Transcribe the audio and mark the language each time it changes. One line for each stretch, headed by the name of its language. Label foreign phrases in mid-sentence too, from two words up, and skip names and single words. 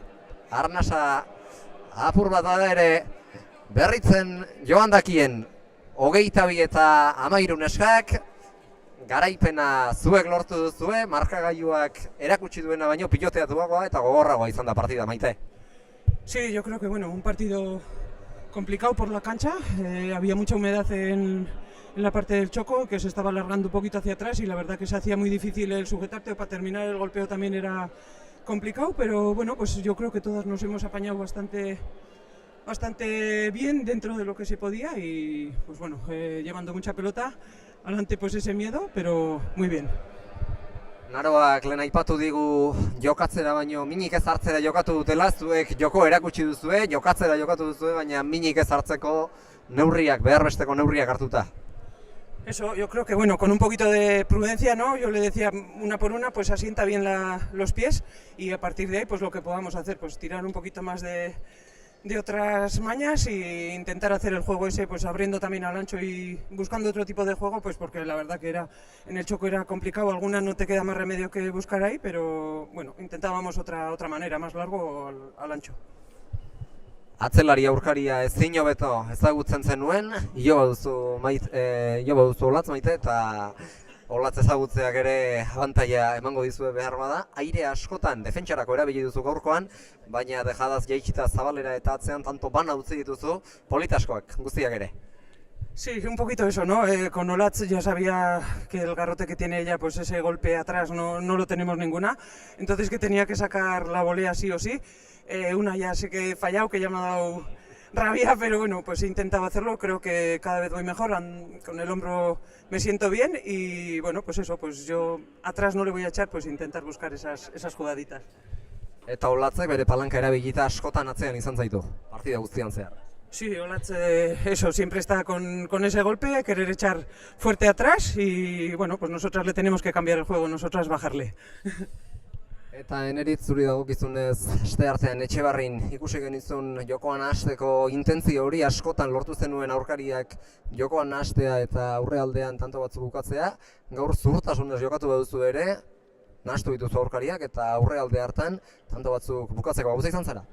Basque: Arnasa apur bat da ere berritzen joan dakien 22 eta 13 neskak, garaipena zuek lortu duzue, markagailuak erakutsi duena baino piloteatuagoa eta gogorragoa izan da partida, Maite.
Spanish: Sí, yo creo que un partido complicado por la cancha, había mucha humedad en la parte del choco, que se estaba alargando un poquito hacia atrás y la verdad que se hacía muy difícil el sujetarte, para terminar el golpeo también era complicado, pero bueno, pues yo creo que todos nos hemos apañado bastante bien dentro de lo que se podía y pues bueno, llevando mucha pelota, adelante pues ese miedo, pero muy bien.
Basque: Naroak lehen aipatu digu jokatzera baino minik ez hartzera jokatu dutela, zuek joko erakutsi duzue, jokatzera jokatu duzue, baina minik ez hartzeko neurriak, beharresteko neurriak hartuta.
Spanish: Eso, yo creo que con un poquito de prudencia, ¿no? Yo le decía una por una, pues asienta bien los pies y a partir de ahí pues lo que podamos hacer, pues tirar un poquito más de otras mañas e intentar hacer el juego ese, pues abriendo también al ancho y buscando otro tipo de juego, pues porque la verdad que en el choco era complicado, algunas no te queda más remedio que buscar ahí, pero bueno, intentábamos otra manera, más largo al ancho.
Basque: Atzelari aurkaria ezin hobeto ezagutzen zenuen, jo baduzu Olatz, Maite, eta Olatz ezagutzeak ere abantaila emango dizue behar bada. Aire askotan defentsarako erabili duzu gaurkoan, baina dejadaz jaitsita Zabalera eta atzean tanto bana utzi dituzu, politaskoak guztiak ere.
Spanish: Sí, un poquito eso, ¿no? Con Olatz ya sabía que el garrote que tiene ella, pues ese golpe atrás no lo tenemos ninguna, entonces que tenía que sacar la volea sí o sí. Una ya sé que he fallado, que ya me ha dado rabia, pero bueno, pues he intentado hacerlo, creo que cada vez voy mejor, con el hombro me siento bien y bueno, pues eso, pues yo atrás no le voy a echar, pues intentar buscar esas jugaditas.
Basque: Eta Olatzek bere palanka erabilita askotan atzean izan zaitu, partida guztian zehar.
Spanish: Sí, Olatz, eso, siempre está con ese golpe, querer echar fuerte atrás y bueno, pues nosotras le tenemos que cambiar el juego, nosotras bajarle.
Basque: Eta eneritz zuri dagokizunez, aste artean Etxebarrin ikusi genizun jokoan hasteko intentzio hori askotan lortu zenuen aurkariak jokoan hastea eta aurrealdean tanto batzuk bukatzea. Gaur zuhurtasunez jokatu baduzu ere, nahastu dituzu aurkariak eta aurrealde hartan tanto batzuk bukatzeko gauza izan zara.